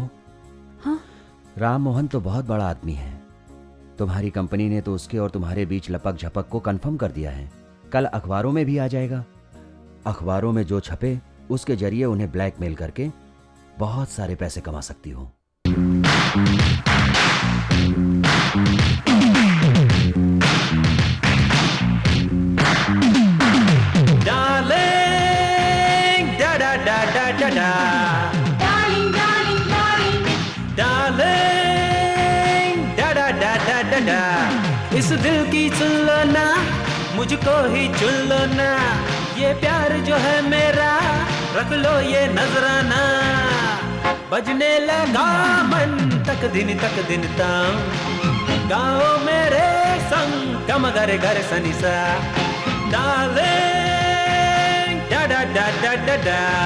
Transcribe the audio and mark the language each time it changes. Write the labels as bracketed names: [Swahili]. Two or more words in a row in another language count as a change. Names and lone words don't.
[Hindi] हाँ? राम मोहन तो बहुत बड़ा आदमी है। तुम्हारी कंपनी ने तो उसके और तुम्हारे बीच लपक झपक को कंफर्म कर दिया है। कल अखबारों में भी आ जाएगा। अखबारों में जो छपे उसके जरिए उन्हें ब्लैकमेल करके बहुत सारे पैसे कमा सकती हो। Darling, da da da da da da. [English] Darling, darling, darling. Darling, da da da da da da. [Hindi] इस दिल की सुन लो ना, मुझको ही चुन लो ना। ये प्यार जो है मेरा, रख लो ये नजराना। बजने लगा मन तक दिन ताऊं, गाओ मेरे संग कम गर गर सनिसा। Darling, da da da da da da.